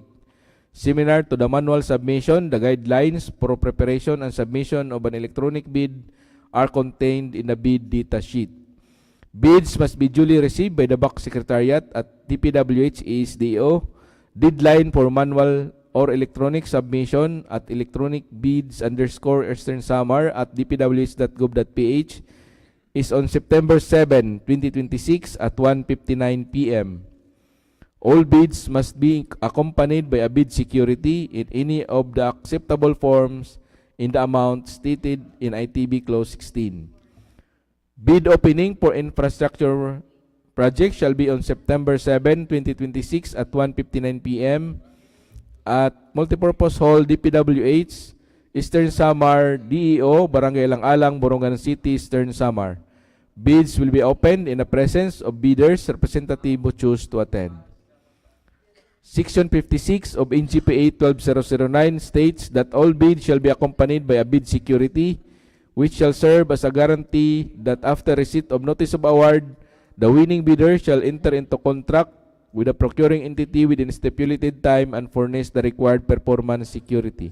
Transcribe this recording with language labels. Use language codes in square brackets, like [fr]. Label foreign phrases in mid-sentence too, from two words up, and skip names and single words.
[en] Similar to the manual submission, the guidelines for preparation and submission of an electronic bid are contained in the bid data sheet. Bids must be duly received by the BAC Secretariat at DPWH SDO. Deadline for manual or electronic submission at electronicbids_Eastern Samar at dpwh.gov.ph is on September 7, 2026 at 1:59 p.m. All bids must be accompanied by a bid security in any of the acceptable forms in the amount stated in ITB Clause 16. Bid opening for infrastructure project shall be on September 7, 2026 at 1:59 p.m. at Multipurpose Hall, DPWH, Eastern Samar DEO, Barangay Alang-Alang, Borongan City, Eastern Samar. Bids will be opened in the presence of bidders representative who choose to attend. Section 56 of NGPA 12009 states that all bids shall be accompanied by a bid security, which shall serve as a guarantee that after receipt of notice of award, the winning bidder shall enter into contract with the procuring entity within stipulated time and furnish the required performance security.